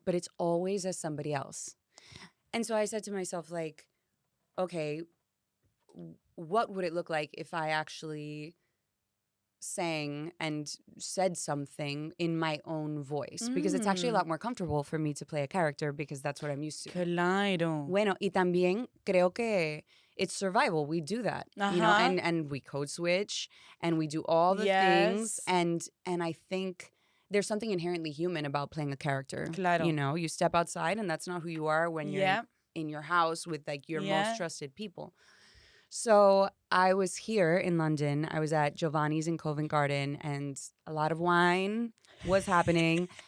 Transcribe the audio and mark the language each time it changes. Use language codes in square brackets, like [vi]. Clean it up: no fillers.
[en] But it's always as somebody else. And so I said to myself, like, okay, what would it look like if I actually sang and said something in my own voice? Because it's actually a lot more comfortable for me to play a character because that's what I'm used to. [es] Claro. Bueno, y también creo que [en] it's survival. We do that, you know, and we code switch and we do all the things. And I think there's something inherently human about playing a character. [es] Claro. [en] You know, you step outside and that's not who you are when you're in your house with like your most trusted people. So I was here in London. I was at Giovanni's in Covent Garden and a lot of wine was happening.